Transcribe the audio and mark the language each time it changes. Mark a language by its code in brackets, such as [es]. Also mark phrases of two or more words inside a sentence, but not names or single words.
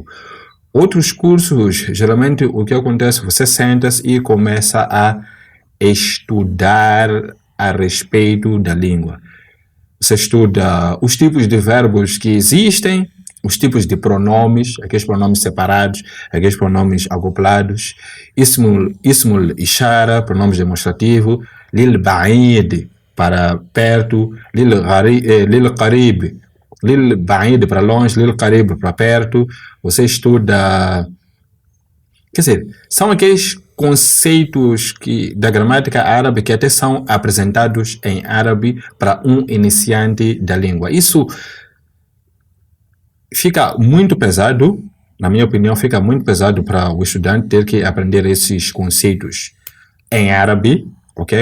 [pt] Outros cursos, geralmente o que acontece, você senta-se e começa a estudar a respeito da língua. Você estuda os tipos de verbos que existem, os tipos de pronomes, aqueles pronomes separados, aqueles pronomes acoplados, [ar] اسم الإشارة, [pt] pronomes demonstrativo, [ar] للبعيد, [pt] para perto, [ar] للقريب، للبعيد [pt] para longe, [ar] للقريب [pt] para perto. Você estuda, são aqueles conceitos da gramática árabe que até são apresentados em árabe para um iniciante da língua. Isso fica muito pesado, na minha opinião, fica muito pesado para o estudante ter que aprender esses conceitos em árabe, ok?